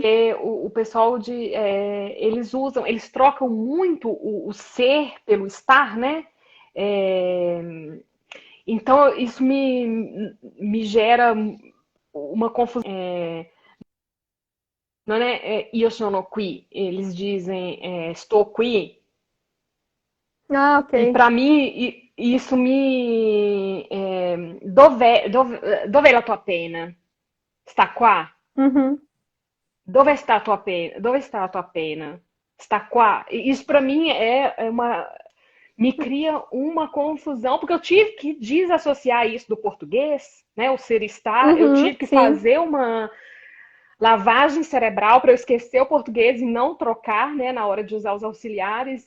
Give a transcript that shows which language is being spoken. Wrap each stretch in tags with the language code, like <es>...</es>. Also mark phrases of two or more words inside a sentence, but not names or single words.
<pt>Porque o pessoal eles trocam muito o ser pelo estar, né? É, Então, isso me gera uma confusão. Não é</pt> <it>io sono qui,</it> <pt>eles dizem estou qui. Ah, E ok. para mim, isso me.</pt> <it>Dove è la tua pena? Sta qua? Uhum. Dove está a tua pena? Dove está a tua pena? Está qua?</it> <pt>E isso para mim me cria uma confusão, porque eu tive que desassociar isso do português, né? O ser estar, eu Uhum, tive que sim. fazer uma lavagem cerebral para eu esquecer o português e não trocar, né, na hora de usar os auxiliares.</pt>